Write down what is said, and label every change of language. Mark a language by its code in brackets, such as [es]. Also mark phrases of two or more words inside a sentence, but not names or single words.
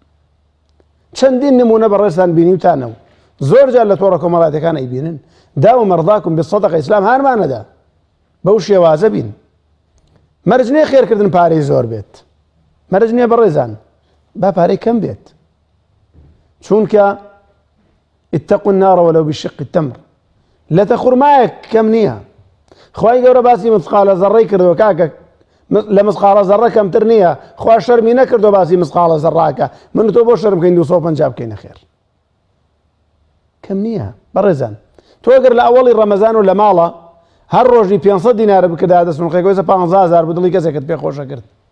[ckb] چەندین نمونە بەڕێستان بینیوتانەوە زۆر جار لە تۆڕە کۆمەڵاتەکان ئەیبینن [ar] داو مەرضاکم بسەدەقە [ckb] ئیسلام هانمانەدا بەو شێوازە بین مەرج نییە خێرکردن پارەی زۆر بێت مەرج نییە بەڕێزان با پارەی کەم بێت چونکە [ar] اتقوا النار ولو بشق التمر [ckb] لە تەخورمایەک کەم نییە خوای گەورە باسی مسقالە زەڕەی کردەوە کاکە لە مسقالە زەڕە کەمتر نییە خوا شەرمی نەکردەوە باسی مسقالە زەڕاکە من تۆ بۆ شەرم بکەین 250 بکەینە خێر کەم نییە بەڕێزان تۆ ئەگەر لە ئەوەڵی ڕەمەزان و لە ماڵە هەر ڕۆژی 500 دینارە بکردا دەستمونقەی 15000 بە دڵی کەسێکت پێ خۆشە کرد